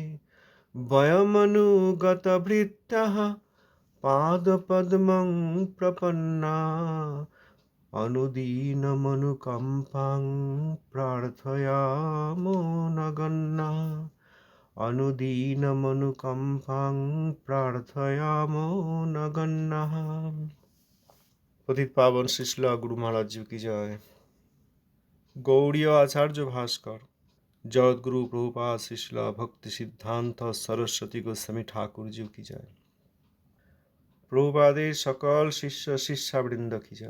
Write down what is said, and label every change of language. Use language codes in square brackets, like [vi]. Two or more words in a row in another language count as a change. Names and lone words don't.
[sa] বয়মনুগতভৃত্যঃ পাদপদ্মং প্রপন্না, অনুদীনমনুকম্পাং প্রার্থয়ামো নগণ্যা, অনুদীনমনুকম্পাং প্রার্থয়ামো নগণ্যः। [bn] পতিত পাবন শ্রীশিল গুরু মহারাজ [hi] जी की जय। [bn] গৌড়ীয় আচার্য ভাস্কর জগৎগুরু প্রভুপাদ শ্রীশিল ভক্তি সিদ্ধান্ত সরস্বতী গোস্বামী ঠাকুর [hi] जी की जय। [bn] প্রভুপাদের সকল শিষ্য শিষ্যাবৃন্দ [hi] की जय।